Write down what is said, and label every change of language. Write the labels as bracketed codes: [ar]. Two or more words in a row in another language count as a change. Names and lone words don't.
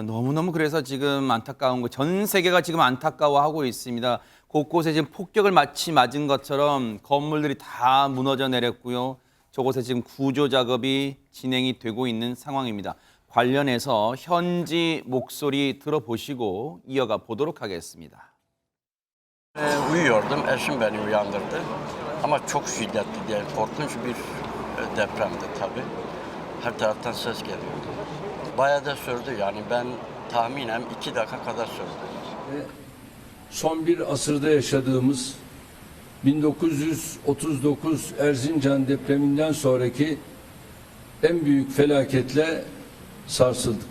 [ko] 너무너무 그래서 지금 안타까운 거 전 세계가 지금 안타까워하고 있습니다. 곳곳에 지금 폭격을 마치 맞은 것처럼 건물들이 다 무너져 내렸고요. 저곳에 지금 구조 작업이 진행이 되고 있는 상황입니다. 관련해서 현지 목소리 들어보시고 이어가 보도록 하겠습니다. [tr] Uyuyordum, eşim beni uyandırdı. Ama çok şiddetli değil, korkunç bir depremdi tabii. Her taraftan ses geliyordu. Bayağı da sürdü yani ben tahminen 2 dakika kadar sürdü. Son bir asırda yaşadığımız 1939 Erzincan depreminden sonraki en büyük felaketle sarsıldık.